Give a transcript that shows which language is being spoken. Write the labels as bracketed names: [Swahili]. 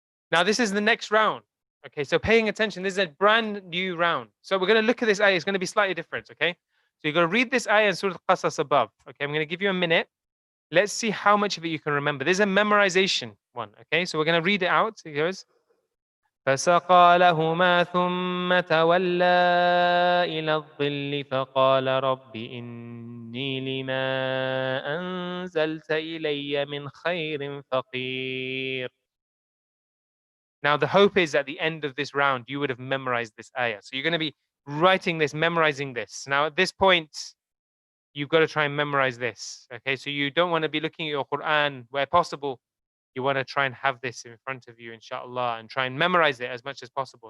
[English] Now, this is the next round. Okay, so paying attention, this is a brand new round. So we're going to look at this ayah. It's going to be slightly different, okay? So you're going to read this ayah in Surah Al-Qasas above. Okay, I'm going to give you a minute. Let's see how much of it you can remember. There's a memorization one, okay? So we're going to read it out. It goes, [Arabic] فسقى لهما ثم تولى إلى الظل فقال رب إني لما أنزلت إلي من خير فقير. [English] Now, the hope is at the end of this round, you would have memorized this ayah. So you're going to be writing this, memorizing this. Now, at this point, you've got to try and memorize this. Okay, so you don't want to be looking at your Quran where possible. You want to try and have this in front of you, insha'Allah, and try and memorize it as much as possible.